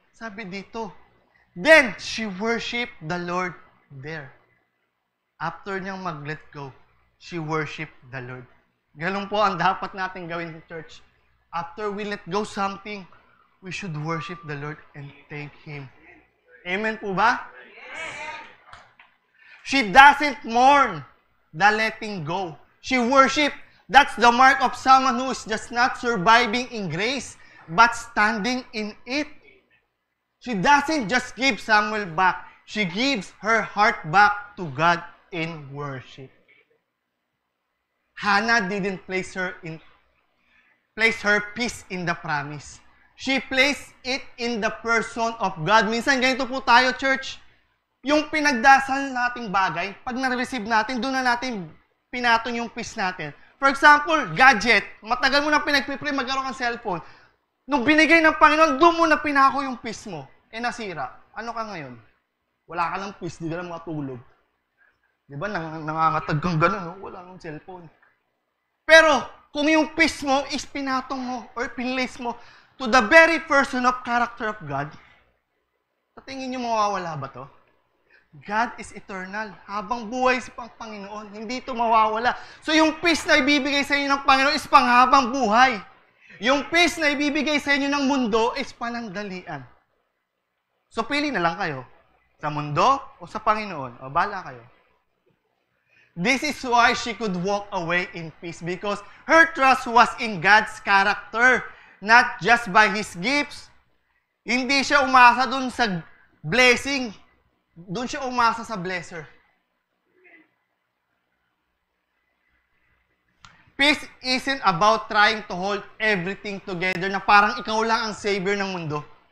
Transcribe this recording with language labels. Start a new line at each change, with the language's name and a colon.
Filipino: Sabi dito,
English: then she worshiped the Lord there. After niyang mag-let go, she worshiped the Lord.
Filipino: Ganun po ang dapat natin gawin sa church.
English: After we let go something, we should worship the Lord and thank Him. Amen po ba? Yes. She doesn't mourn the letting go. She worship. That's the mark of someone who is just not surviving in grace, but standing in it. She doesn't just give Samuel back. She gives her heart back to God in worship. Hannah didn't place her peace in the promise. She placed it in the person of God.
Filipino: Minsan ganito po tayo, church. Yung pinagdasal nating bagay, pag na-receive natin, doon na natin pinatong yung peace natin. For example, gadget. Matagal mo na pinagpipray, magkaroon ng cellphone. Nung binigay ng Panginoon, doon mo na pinako yung peace mo. Eh nasira. Ano ka ngayon? Wala ka ng peace, di ka lang matulog. Di ba? Nangangatag kang gano'n, no? Wala ng cellphone. Pero, kung yung peace mo is pinatong mo or pinlace mo
English: to the very person of character of God,
Filipino: Sa tingin niyo mawawala ba to? God is eternal. Habang buhay si Panginoon, hindi ito mawawala. So yung peace na ibibigay sa inyo ng Panginoon is panghabang buhay. Yung peace na ibibigay sa inyo ng mundo is panandalian. So pili na lang kayo. Sa mundo o sa Panginoon. O bala kayo.
English: This is why she could walk away in peace because her trust was in God's character, not just by His gifts.
Filipino: Hindi siya umasa dun sa blessing. Doon siya umasa sa blesser.
English: Peace isn't about trying to hold everything together
Filipino: na parang ikaw lang ang savior ng mundo.